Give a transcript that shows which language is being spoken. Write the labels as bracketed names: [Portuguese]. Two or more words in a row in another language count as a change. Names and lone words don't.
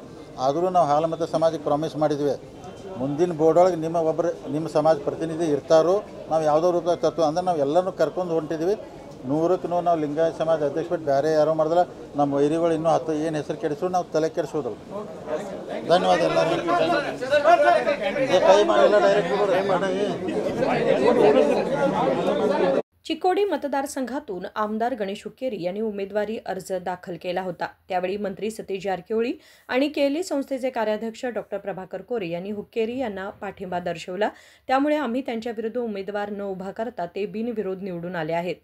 [Kannada] ಆದರೂ ನಾವು ಹಾಲು ಮತ್ತು ಸಮಾಜಕ್ಕೆ ಪ್ರಾಮಿಸ್ ಮಾಡಿದ್ವಿ, ಮುಂದಿನ ಬೋರ್ಡೊಳಗೆ ನಿಮ್ಮ ಸಮಾಜ ಪ್ರತಿನಿಧಿ ಇರ್ತಾರೋ, ನಾವು ಯಾವುದೋ ರೂಪದಾಗ ತರ್ತೀವಿ ಅಂದ್ರೆ ನಾವು ಎಲ್ಲನೂ ಕರ್ಕೊಂಡು ಹೊಂಟಿದ್ವಿ. 100ಕ್ಕೆ 100 ನಾವು ಲಿಂಗಾಯತ ಸಮಾಜ ಅಧ್ಯಕ್ಷ ಬಿಟ್ಟು ಬೇರೆ ಯಾರೋ ಮಾಡಿದ್ರೆ ನಮ್ಮ ವೈರಿಗಳು ಇನ್ನೂ 10 ಏನು ಹೆಸರು ಕೆಡಿಸೋ ನಾವು ತಲೆ ಕೆಡಿಸೋದಲ್ಲ. ಧನ್ಯವಾದ ಎಲ್ಲರಿಗೂ. ಕೈ ಮಾಡಿಲ್ಲ ಡೈರೆಕ್ಟ್. [Marathi] चिक्कोडी मतदारसंघातून आमदार गणेश हुक्केरी यांनी उमेदवारी अर्ज दाखल केला होता. त्यावेळी मंत्री सतीश जारकिहोळी आणि केएलई संस्थेचे कार्याध्यक्ष डॉक्टर प्रभाकर कोरे यांनी हुक्केरी यांना पाठिंबा दर्शवला. त्यामुळे आम्ही त्यांच्याविरुद्ध उमेदवार न उभा करता ते बिनविरोध निवडून आले आहेत.